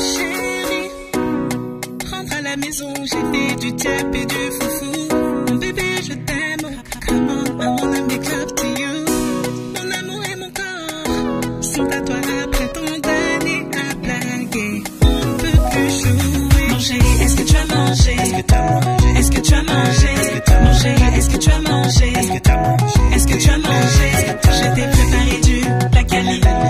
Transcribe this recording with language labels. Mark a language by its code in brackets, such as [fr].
[fr] Chérie, rentre à la maison, j'ai fait du tap et du foufou. Mon bébé, je t'aime. [en] Come on, I wanna make love to you. [fr] Mon amour et mon corps sont à toi après tant d'années à blaguer. On peut plus jouer. Mon chéri, est-ce que tu as mangé? Est-ce que tu as mangé? Mon chéri, est-ce que tu as mangé? Est-ce que tu as mangé? Je t'ai préparé du bacali.